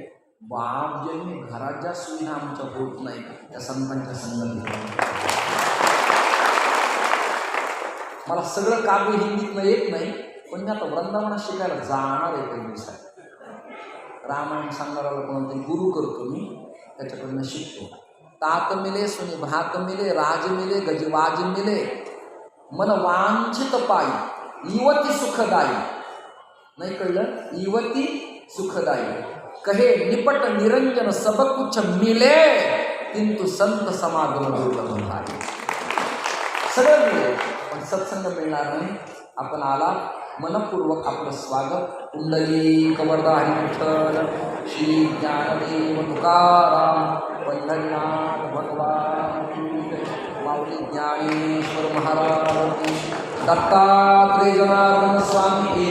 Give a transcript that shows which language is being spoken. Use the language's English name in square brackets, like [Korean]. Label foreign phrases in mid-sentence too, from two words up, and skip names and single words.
[Marathi] बाप जन्मी घरात ज्या सुविधा आमच्या होत नाही त्या संतांच्या संगतीत. मला सगळं काव्य हिंदीतनं येत नाही, पण मी आता वृंदावनात शिकायला जाणार आहे काही दिवसात. रामायण सांगणाऱ्याला कोणतरी गुरु करतो मी, त्याच्याकडनं शिकतो. [Hindi] तात मिले सुनी भ्रात मिले, राज मिले गजवाज मिले, मन वांछित पायी युवती सुखदायी. [Marathi] नाही कळलं? [Hindi] युवती सुखदायी. कहे निपट निरंजन सब कुछ मिले, किंतु संत समागम दुर्लभ आहे. [Marathi] सगळं मिळेल पण सत्संग मिळणार नाही. आपण आला मनपूर्वक आपलं स्वागत. कुंडली कवरदा विठ्ठल श्री ज्ञानदेव तुकाराम पंढरीनाथ भगवान माऊली ज्ञानेश्वर महाराज दत्तात्रेय जनार्दन स्वामी